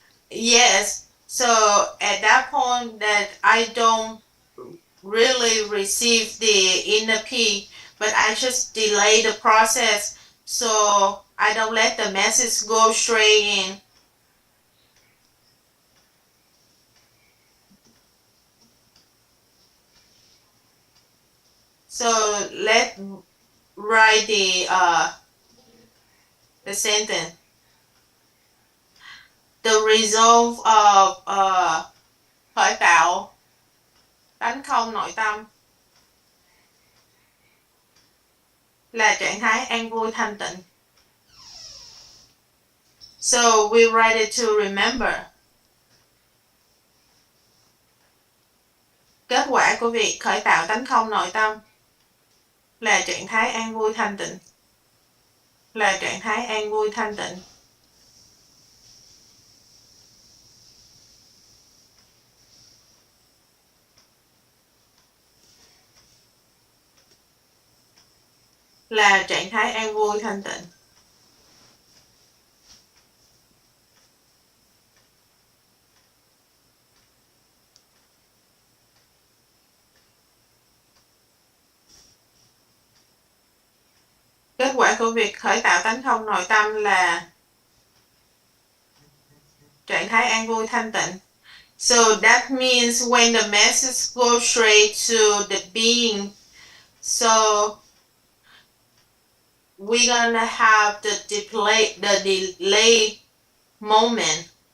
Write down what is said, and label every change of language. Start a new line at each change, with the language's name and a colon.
English: Yes, so at that point that I don't really receive the inner peace, but I just delay the process, so I don't let the message go straight in. So let's write the sentence. The result of
Vietnamese: khởi tạo tánh không nội tâm là trạng thái an vui thanh tịnh.
English: So we write it to remember.
Vietnamese: Kết quả của việc khởi tạo tánh không nội tâm là trạng thái an vui thanh tịnh. Là trạng thái an vui thanh tịnh. Là trạng thái an vui thanh tịnh. Kết quả của việc khởi tạo tánh không nội tâm là trạng thái an vui thanh tịnh.
English: So that means when the message goes straight to the being, so we're gonna have the delay moment.